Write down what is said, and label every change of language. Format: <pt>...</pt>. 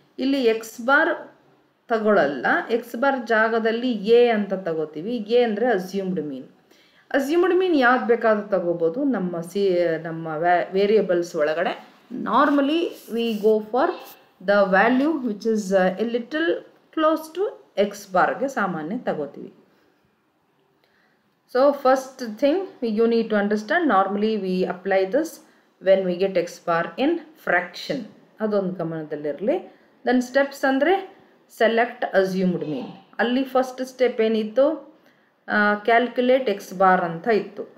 <kn>ಇಲ್ಲಿ X bar ತಗೊಳ್ಳಲ್ಲ, X bar ಜಾಗದಲ್ಲಿ ಎ ಅಂತ ತಗೋತೀವಿ. ಎ ಅಂದರೆ ಅಸ್ಯೂಮ್ಡ್ ಮೀನ್. ಅಸ್ಯೂಮ್ಡ್ ಮೀನ್ ಯಾವ್ದು ಬೇಕಾದ್ರೂ ತಗೋಬೋದು ನಮ್ಮ ವೇರಿಯೇಬಲ್ಸ್ ಒಳಗಡೆ.</kn> <en>normally we go for the value which is a little close to x bar</en> <kn>ಗೆ ಸಾಮಾನ್ಯ ತಗೋತೀವಿ.</kn> <en>So first thing you need to understand, normally we apply this when we get x bar in fraction.</en> <kn>ಅದೊಂದು ಗಮನದಲ್ಲಿರಲಿ.</kn> <en>then steps ಅಂದರೆ select assumed mean.</en> <kn>ಅಲ್ಲಿ first step ಏನಿತ್ತು, calculate x bar ಅಂತ ಇತ್ತು.</kn>